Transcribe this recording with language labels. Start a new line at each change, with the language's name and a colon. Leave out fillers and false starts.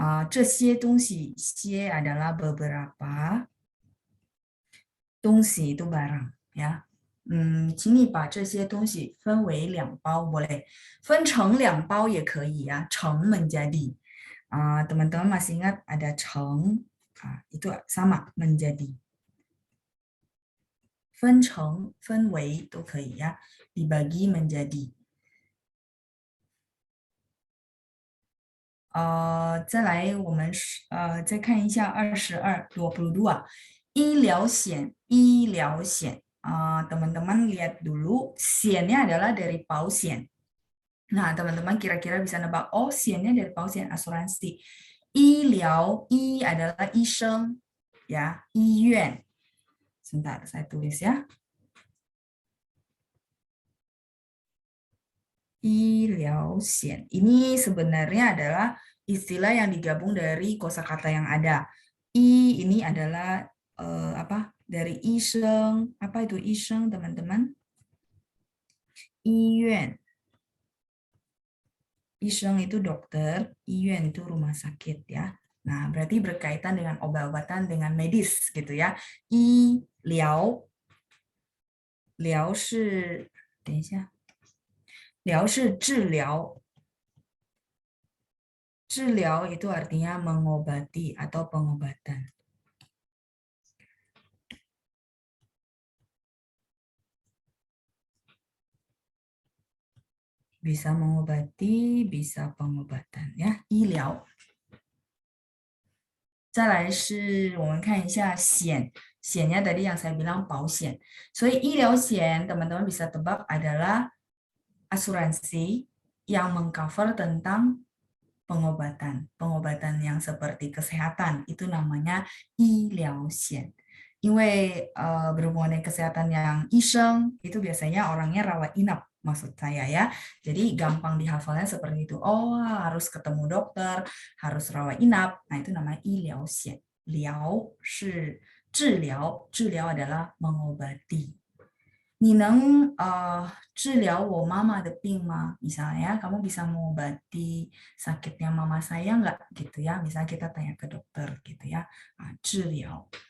Chinese: 这些东西 些
Indonesian: adalah beberapa. 东西 itu barang ya.
Chinese: 请你把这些东西分为2包
Indonesian: boleh.
Chinese: 分成2包也可以ya. 成 menjadi.
Indonesian: Teman-teman masih ingat ada 成 itu sama menjadi.
Chinese: 分成分为 都可以ya,
Indonesian: dibagi menjadi.
Chinese: 再来我们再看一下22 医疗险 医疗险.
Indonesian: Teman-teman lihat dulu, 险nya adalah dari 保险. Nah, teman-teman kira-kira bisa nebak, oh 险nya dari 保险 asuransi. 医疗 i adalah 医生 ya, 医院. Sebentar saya tulis ya. 医疗险 ini sebenarnya adalah istilah yang digabung dari kosakata yang ada. I ini adalah dari 医生. Apa itu 医生 teman-teman? 医院. 医生 itu dokter, 医院 itu rumah sakit ya. Nah, berarti berkaitan dengan obat-obatan, dengan medis gitu ya.
Chinese: 医疗 疗是等一下，疗是治疗，治疗
Indonesian: itu artinya mengobati atau pengobatan. Bisa mengobati, bisa pengobatan ya, 医疗.
Chinese: 再来是我们看一下险 险nya
Indonesian: tadi yang saya bilang
Chinese: 保险.
Indonesian: So 医疗险 teman-teman bisa tebak adalah asuransi yang mengcover tentang pengobatan. Pengobatan yang seperti kesehatan itu namanya 医疗险. 因为berhubungan dengan kesehatan yang 医生 itu biasanya orangnya rawat inap maksud saya ya. Jadi gampang dihafalnya seperti itu. Oh, harus ketemu dokter, harus rawat inap. Nah, itu namanya 医疗险.
Chinese: 疗是治疗, 治疗
Indonesian: adalah mengobati.
Chinese: 你能治疗我妈妈的病吗?
Indonesian: Misalnya kamu bisa mengobati sakitnya mama saya nggak gitu ya. Misalnya kita tanya ke dokter gitu ya. 治疗.